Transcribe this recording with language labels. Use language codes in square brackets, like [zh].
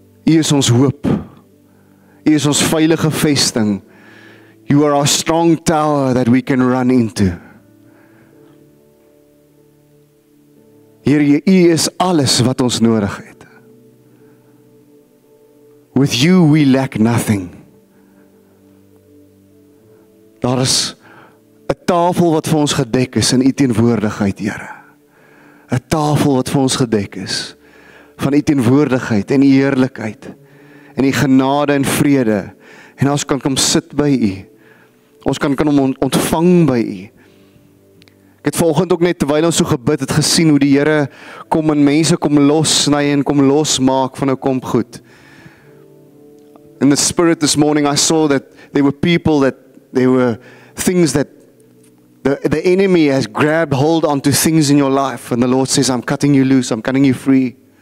[af] U is ons hoop. U is ons veilige vesting. [en] You are our strong tower that we can run into. [af] Here, U is alles wat ons nodig het. [en] With you we lack nothing. [af] Daar is 'n tafel wat vir ons gedek is in U teenwoordigheid, Here. 'n Tafel wat vir ons gedek is van U teenwoordigheid en U heerlikheid en U genade en vrede. En ons kan kom sit by U. Ons kan hom ontvang by U. Ek het vanoggend ook net terwyl ons so gebid het gesien hoe die Here kom en mense kom lossny en kom losmaak van 'n kom goed. [en] In the spirit this morning I saw that there were people that there were things that the enemy has grabbed hold onto things in your life and the Lord says, I'm cutting you loose, I'm cutting you free.